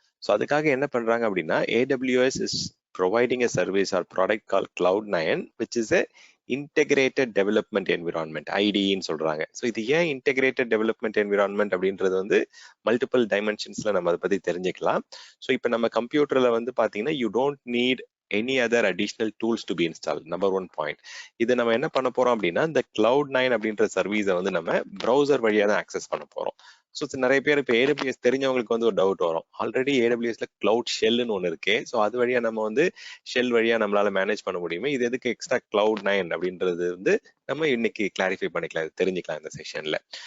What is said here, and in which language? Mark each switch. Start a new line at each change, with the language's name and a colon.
Tamil: So அதுக்காக என்ன பண்றாங்க அப்படின்னா
English: AWS is providing a service or product called CLOUD9, which is a integrated development environment,
Tamil: ஐடின்னு சொல்றாங்க. So இது ஏன் இன்டெகிரேட்டட் டெவலப்மெண்ட் என்விரான்மெண்ட் அப்படின்றது வந்து மல்டிபிள் டைமென்ஷன்ஸ்ல நம்ம அதை பத்தி தெரிஞ்சுக்கலாம். ஸோ இப்போ நம்ம கம்ப்யூட்டர்ல வந்து பாத்தீங்கன்னா
English: You don't need any other additional tools to be installed. Number one point.
Tamil: இது நம்ம என்ன பண்ண போறோம் அப்படின்னா இந்த Cloud9 அப்படின்ற சர்வீஸை வந்து நம்ம browser வழியா தான் ஆக்சஸ் பண்ண போறோம். ஸோ நிறைய பேர் இப்போ AWS தெரிஞ்சவங்களுக்கு வந்து ஒரு டவுட் வரும். ஆல்ரெடி AWSல கிளவுட் ஷெல்னு ஒன்று இருக்கு. ஸோ அது வழியா நம்ம வந்து ஷெல் வழியா நம்மளால மேனேஜ் பண்ண முடியுமே. இது எதுக்கு எக்ஸ்ட்ரா Cloud9 அப்படின்றது வந்து நம்ம இன்னைக்கு கிளாரிஃபை பண்ணிக்கலாம், தெரிஞ்சுக்கலாம் இந்த செஷன்ல.